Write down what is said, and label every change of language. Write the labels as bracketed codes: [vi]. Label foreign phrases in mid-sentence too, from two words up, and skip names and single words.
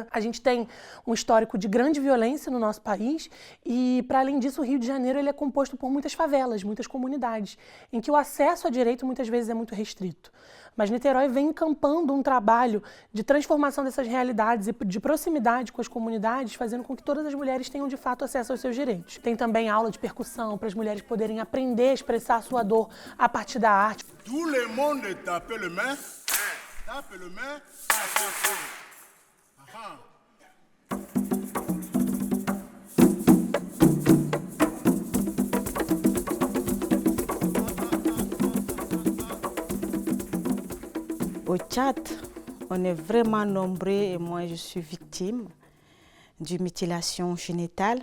[pt] A gente tem um histórico de grande violência no nosso país e, para além disso, o Rio de Janeiro ele é composto por muitas favelas, muitas comunidades, em que o acesso a direito muitas vezes é muito restrito. Mas Niterói vem encampando um trabalho de transformação dessas realidades e de proximidade com as comunidades, fazendo com que todas as mulheres tenham de fato acesso aos seus direitos. Tem também aula de percussão para as mulheres poderem aprender a expressar a sua dor a partir da arte. [fr] Tout le monde tape le main. Tape le main, Au Tchad, on est vraiment nombreux et moi je suis victime d'une mutilation génitale.